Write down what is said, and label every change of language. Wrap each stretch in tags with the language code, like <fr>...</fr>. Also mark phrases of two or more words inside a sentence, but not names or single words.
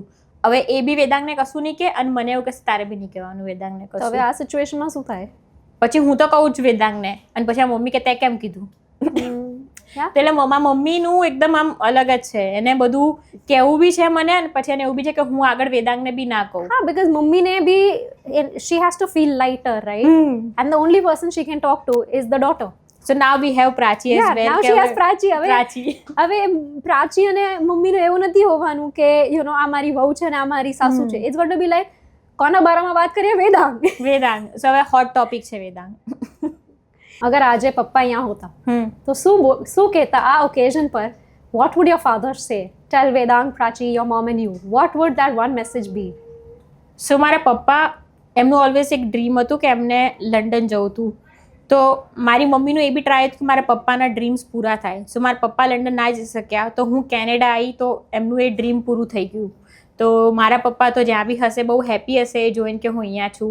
<gu>હવે એ બી વેદાંગને કશું નહીં કહે અને મને એવું કહેશે તારે બી નહીં કહેવાનું વેદાંગને કશું. હવે આ સિચ્યુએશનમાં શું થાય? પછી હું તો કહું જ વેદાંગને અને પછી આ મમ્મી કે તે કેમ કીધું. એટલે મમ્મીનું એકદમ આમ અલગ જ છે. એને બધું કહેવું બી છે મને અને પછી એને એવું બી છે કે હું આગળ વેદાંગને બી ના કહું. હા, બીકોઝ મમ્મીને બી</gu> <en>she has to feel lighter, right? And the only person she can talk to is the daughter. So now we have Prachi as well. Now she has Prachi.</en> <gu>હવે પ્રાચી અને મમ્મીનું એવું નથી હોવાનું કે આ મારી વહુ છે ને આ મારી સાસુ છે.</gu> <en>It's going to be like</en> <gu>કોના બારામાં વાત કરીએ?</gu> <en>વેદાંગ.</en> <gu>So હવે</gu> <en>hot topic</en> <gu>છે વેદાંગ. અગર આજે પપ્પા અહીંયા હોતા તો શું કહેતા આ ઓકેઝન પર?</gu> <en>What would your father say? Tell Vedang, Prachi, your mom and you. What would that one message be?</en> <gu>So મારા પપ્પા એમનું ઓલવેઝ એક ડ્રીમ હતું કે એમને લંડન જવું હતું. તો મારી મમ્મીનું એ બી ટ્રાય હતું કે મારા પપ્પાના ડ્રીમ્સ પૂરા થાય. સો મારા પપ્પા લંડન ના જઈ શક્યા તો હું કેનેડા આવી તો એમનું એ ડ્રીમ પૂરું થઈ ગયું. તો મારા પપ્પા તો જ્યાં બી હશે બહુ હેપી હશે એ જોઈને કે હું અહીંયા છું.</gu>